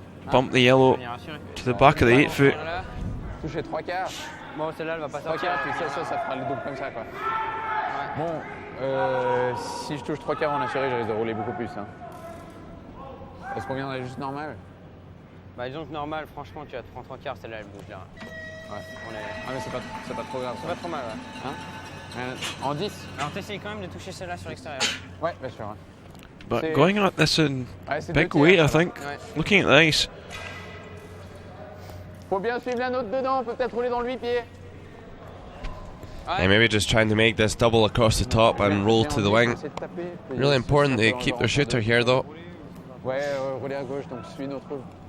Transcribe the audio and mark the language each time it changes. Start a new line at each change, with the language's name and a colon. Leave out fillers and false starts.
English: Bump the yellow to the back of the 8 foot.
French: Toucher 3 quarts. Bon, celle-là, elle va pas 3 sortir. quarts, puis ça fera le double comme ça, quoi. Bon, si je touche 3 quarts en assuré, je risque de rouler beaucoup plus. Hein. Est-ce qu'on viendrait juste normal? Bah, disons que normal, franchement, tu vas te prendre 3 quarts, celle-là, elle bouge là. Ouais. Ah, mais c'est pas trop grave. C'est pas trop mal, ouais. Hein? En 10? Alors, t'essayes quand même de toucher celle-là sur l'extérieur. Ouais, bien sûr. Ouais.
English: But going at this in big weight, I think. Looking at the ice.
French: Faut bien suivre la note dedans, on peut peut-être rouler dans le 8 pieds.
English: And maybe just trying to make this double across the top and roll to the wing. Really important they keep their shooter here though.
French: Ouais, rouler à gauche, donc suis notre roule.